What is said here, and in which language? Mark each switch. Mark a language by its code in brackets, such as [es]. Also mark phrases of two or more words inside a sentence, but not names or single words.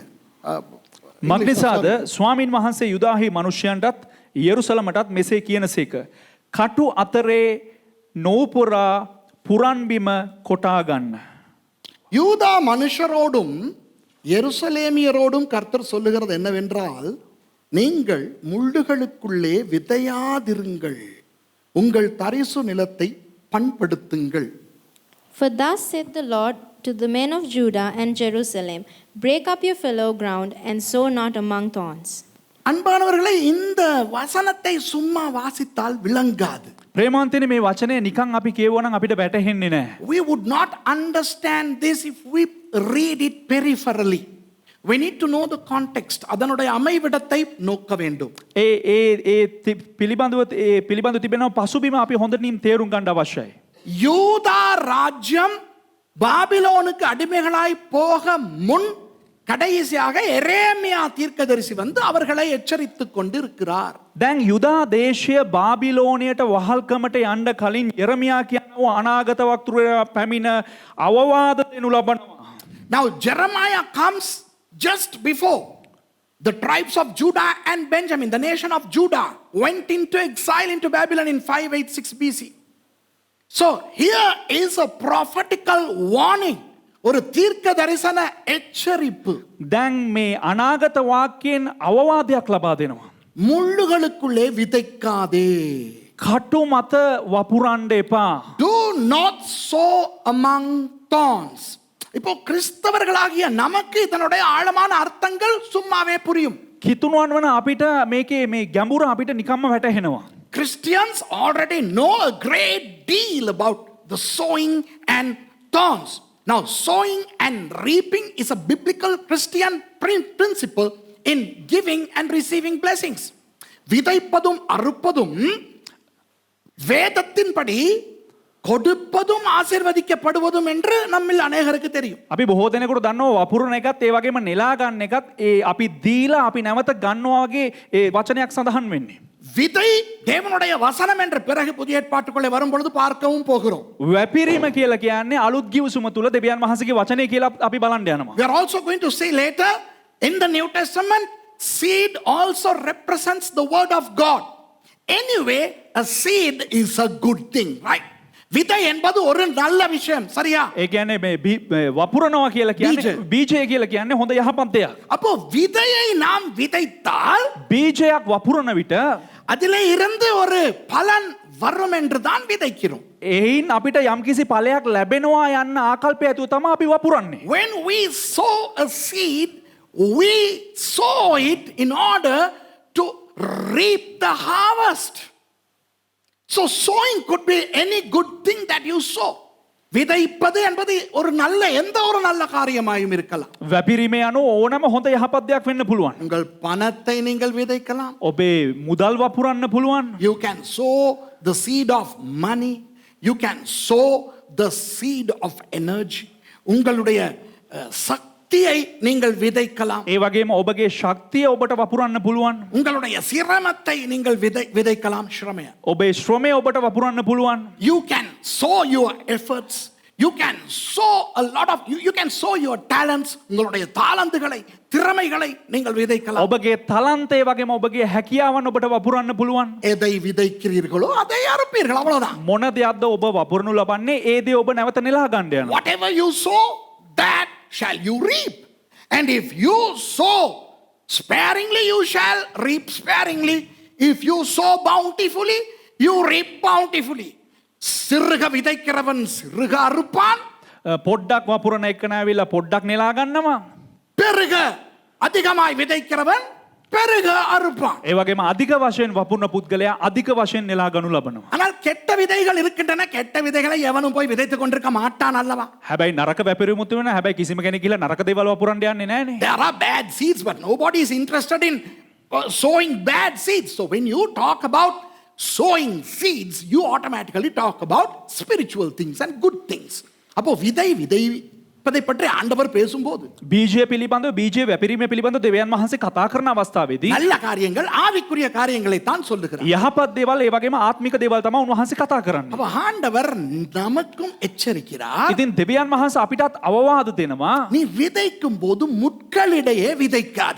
[si] මක්නිසාද ස්වාමින් වහන්සේ යුදාහි මනුෂ්‍යයන්ටත් යෙරුසලමටත් මෙසේ කියනසේක. කටු අතරේ නෝපුරා පුරන්බිම කොටා ගන්න. [ta] யூதா மனுஷரோடும் எருசலேமியரோடும் கர்த்தர் சொல்லுகிறது என்னவென்றால், நீங்கள் முள்ளுகளுக்குள்ளே விதையாதிருங்கள், உங்கள் தரிசு நிலத்தை பண்படுத்துங்கள். [en] For thus saith the Lord to the men of Judah and Jerusalem, break up your fallow ground and sow not among thorns. [ta] அன்பானவர்களே, இந்த வசனத்தை சும்மா வாசித்தால் விளங்காது. [si] ප්‍රේමාන්තනේ මේ වචනය නිකන් අපි කියවනම් අපිට වැටහෙන්නේ නැහැ. [en] We would not understand this if we read it peripherally. We need to know the context. [ta] அதனுடைய அமைவிடத்தை நோக்க வேண்டும். [si] පිළිබඳව තිබෙනවා පසුබිම අපි හොඳින් තේරුම් ගන්න අවශ්‍යයි. [ta] யூதா ராஜ்யம் பாபிலோனுக்கு அடிமைகளாய் போக முன் கடைசியாக எரேமியா தீர்க்கதரிசி வந்து அவர்களை எச்சரித்துக் கொண்டிருக்கிறார். [si] දැන් යුදා දේශය බාබිලෝනියට වහල්කමට යන්න කලින් යෙරමියා කියනවා අනාගත වක්තෘයා පැමිණ අවවාද දෙනු ලබනවා. [en] Now Jeremiah comes just before the tribes of Judah and Benjamin, the nation of Judah, went into exile into Babylon in 586 BC. So here is a prophetical warning. [ta] ஒரு தீர்க்க தரிசன எச்சரிப்பு. [si] දැන් මේ අනාගත වාක්‍යයෙන් අවවාදයක් ලබා දෙනවා. [ta] முள்ளுகளுக்குள்ளே விதைக்காதே. [si] කටු මත වපුරන්න එපා. [en] Do not sow among thorns. [ta] இப்போ கிறிஸ்தவர்களாகிய நமக்கு இதனுடைய ஆழமான அர்த்தங்கள் சும்மாவே புரியும். [si] කිතුණුවන් වන අපිට මේකේ මේ ගැඹුර අපිට නිකම්ම වැටහෙනවා. [en] Christians already know a great deal about the sowing and thorns. Now, sowing and reaping is a biblical Christian principle in giving and receiving blessings. [ta] விதைப்பதும் அறுப்பதும் வேதத்தின்படி கொடுப்பதும் ஆசீர்வதிக்கப்படுவதும் என்று நம்மில் அநேகருக்கு தெரியும். [si] අපි බොහෝ දෙනෙකුට දන්නවා වපුරන එකත් ඒ වගේම නෙලා ගන්න එකත් ඒ අපි දීලා අපි නැවත ගන්නවා වගේ ඒ වචනයක් සඳහන් වෙන්නේ. [ta] விதை தேவனுடைய வசனம் என்ற பிறகு புதிய ஏற்பாட்டுக்குள்ளே வரும் பொழுது பார்க்கவும் போகிறோம். [si] වැපිරීම කියලා කියන්නේ අලුත් ගිවිසුම තුල දෙවියන් වහන්සේගේ වචනේ කියලා අපි බලන්න යනවා. [en] We are also going to see later in the New Testament, seed also represents the word of God. Anyway, a seed is a good thing, right? [ta] விதை என்பது ஒரு நல்ல விஷயம், சரியா? [si] ඒ කියන්නේ මේ වපුරනවා කියලා කියන්නේ බීජය කියලා කියන්නේ හොඳ යහපත් දෙයක්. [ta] அப்போ விதையை நாம் விதைத்தால் [si] බීජයක් වපුරන විට [ta] அதிலே இருந்து ஒரு பலன் வரும் என்று தான் விதைக்கிறோம். [si] එයින් අපිට යම්කිසි ඵලයක් ලැබෙනවා යන්න ආකල්පය ඇතුව තමයි අපි වපුරන්නේ. [en] When we sow a seed, we sow it in order to reap the harvest. So sowing could be any good thing that you sow. [ta] விதைப்பது என்பது ஒரு நல்ல எந்த ஒரு நல்ல காரியமாயும் இருக்கலாம். [si] වැපිරීමේ අනුව ඕනම හොඳ යහපත් දෙයක් වෙන්න පුළුවන්. [ta] உங்கள் பணத்தை நீங்கள் விதைக்கலாம். [si] ඔබේ මුදල් වපුරන්න පුළුවන්. [en] You can sow the seed of money. You can sow the seed of energy. [ta] உங்களுடைய சக்தியை நீங்கள் விதைக்கலாம். [si] ඒ වගේම ඔබගේ ශක්තිය ඔබට වපුරන්න පුළුවන්. [ta] உங்களுடைய சிரமத்தை நீங்கள் விதைக்கலாம். [si] ශ්‍රමය. ඔබේ ශ්‍රමය ඔබට වපුරන්න පුළුවන්. [en] You can sow your efforts. You can sow a lot of you can sow your talents. [ta] உங்களுடைய தாளந்துகளை, திறமைகளை நீங்கள் விதைக்கலாம். [si] ඔබගේ තලන්තය වගේම ඔබගේ හැකියාවන් ඔබට වපුරන්න පුළුවන්. [ta] எதை விதைக்கிறீர்களோ அதை அறுப்பீர்கள், அவ்வளவுதான். [si] මොන දෙයක්ද ඔබ වපුරනු ලබන්නේ ඒ දේ ඔබ නැවත නෙලා ගන්න යනවා. [en] Whatever you sow, shall you reap. And if you sow sparingly, you shall reap sparingly. If you sow bountifully, you reap bountifully. [ta] சிறுக விதைக்கிறவன் சிறுக அறுப்பான், [si] පොඩ්ඩක් වපුරන එක්කන ඇවිල්ලා පොඩ්ඩක් නෙලා ගන්නවා. [ta] பெருக அதிகமாய் விதைக்கிறவன் பெருக அறுப்பான். [si] ඒ වගේම අධික වශයෙන් වපුරන පුද්ගලයා අධික වශයෙන් නෙලා ගනු ලබනවා. [ta] ஆனால் கெட்ட விதைகள் இருக்கின்றன. கெட்ட விதைகளை எவனும் போய் விதைத்துக் கொண்டிருக்க மாட்டான் அல்லவா? [si] හැබැයි නරක වැපිරුමුත් වෙනවා. හැබැයි කිසිම කෙනෙක් ගිහලා නරක දේවල් වපුරන්න යන්නේ නැහනේ. [en] There are bad seeds, but nobody is interested in sowing bad seeds. So when you talk about sowing seeds, you automatically talk about spiritual things and good things. [ta] அப்போ விதைப்பதை பற்றி ஆண்டவர் பேசும்போது [si] බීජය පිළිබඳව බීජය වැපිරීම පිළිබඳව දෙවියන් වහන්සේ කතා කරන අවස්ථාවේදී [ta] நல்ல காரியங்கள் ஆவிக்குரிய காரியங்களை தான் சொல்லுகிறார். [si] යහපත් දේවල් ඒ වගේම ආත්මික දේවල් තමයි උන්වහන්සේ කතා කරන්නේ. [ta] அப்ப ஆண்டவர் நமக்கும் எச்சரிக்கிறார். [si] ඉතින් දෙවියන් වහන්සේ අපිටත් අවවාද දෙනවා. [ta] நீ விதைக்கும் போது முட்களிடையே விதைக்காதே.